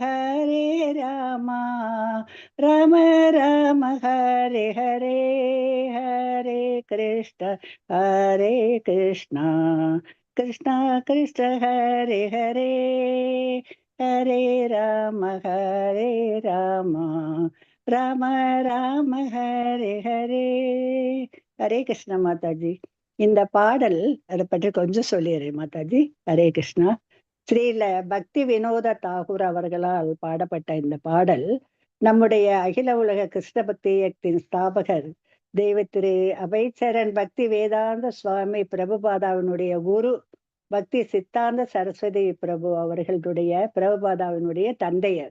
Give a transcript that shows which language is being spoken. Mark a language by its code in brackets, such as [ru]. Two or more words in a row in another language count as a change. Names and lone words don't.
[sa] राम राम हरे हरे हरे कृष्ण कृष्ण कृष्ण हरे हरे हरे राम राम राम हरे हरे हरे कृष्ण माताजी। [ta] இந்த பாடல் அதை பற்றி கொஞ்சம் சொல்லிடுறேன் மாதாஜி. ஹரே கிருஷ்ணா. ஸ்ரீல பக்தி வினோத தாகூர் அவர்களால் பாடப்பட்ட இந்த பாடல் நம்முடைய அகில உலக கிருஷ்ண பக்தி இயக்கத்தின் ஸ்தாபகர் தெய்வ திரு அபய்சரண் பக்தி வேதாந்த சுவாமி பிரபுபாதாவினுடைய குரு பக்தி சித்தாந்த சரஸ்வதி பிரபு அவர்களுடைய பிரபுபாதாவினுடைய தந்தையர்.